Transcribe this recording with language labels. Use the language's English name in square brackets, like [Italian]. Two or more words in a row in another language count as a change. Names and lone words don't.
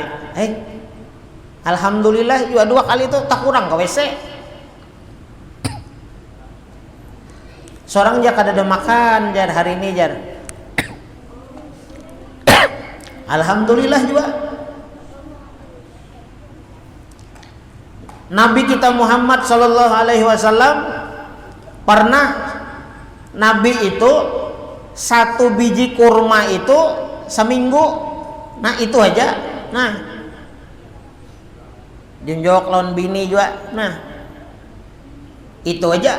[Banjar] Alhamdulillah juga 2 kali itu tak kurang ke WC. Seorang jar kada ada makan jar hari ini jar. Alhamdulillah juga. Nabi kita Muhammad [Arabic] sallallahu alaihi wasallam [Banjar] pernah Nabi itu 1 biji kurma itu seminggu. Nah itu aja. Nah junjok lawan bini juga. Nah itu aja.